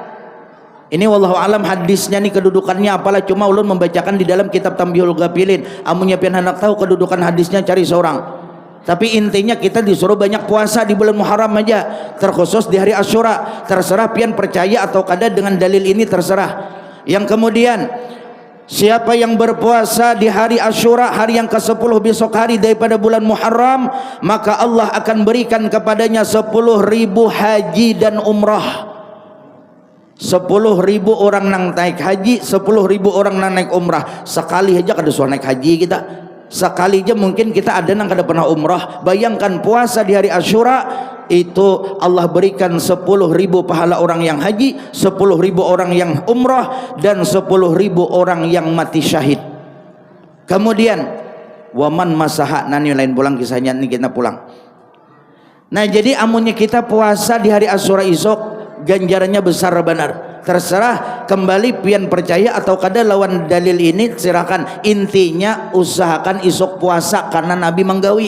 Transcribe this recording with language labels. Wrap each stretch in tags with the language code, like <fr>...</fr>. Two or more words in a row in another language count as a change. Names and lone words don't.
<id>Ini</id> <ar>والله أعلم</ar> <id>hadisnya nih kedudukannya apalah, cuma ulun membacakan di dalam kitab Tambihul Ghafilin. Amunnya pian hendak tahu kedudukan hadisnya cari seorang. Tapi intinya kita disuruh banyak puasa di bulan Muharram aja, terkhusus di hari Asyura. Terserah pian percaya atau kada dengan dalil ini, terserah. Yang kemudian siapa yang berpuasa di hari Asyura, hari yang ke-10 besok hari daripada bulan Muharram, maka Allah akan berikan kepadanya 10.000 haji dan umrah. 10.000 orang nang naik haji, 10.000 orang nang naik umrah. Sekali aja kada suah naik haji kita. Sekali aja mungkin kita ada nang kada pernah umrah. Bayangkan puasa di hari Asyura itu Allah berikan 10.000 pahala orang yang haji, 10.000 orang yang umrah, dan 10.000 orang yang mati syahid. Kemudian waman masaha, nani lain pulang kisahnya ini kita pulang. Nah jadi amunnya kita puasa di hari Asyura esok ganjarannya besar benar. Terserah kembali pian percaya atau kada lawan dalil ini, silakan. Intinya usahakan isok puasa karena Nabi menggawi.</id>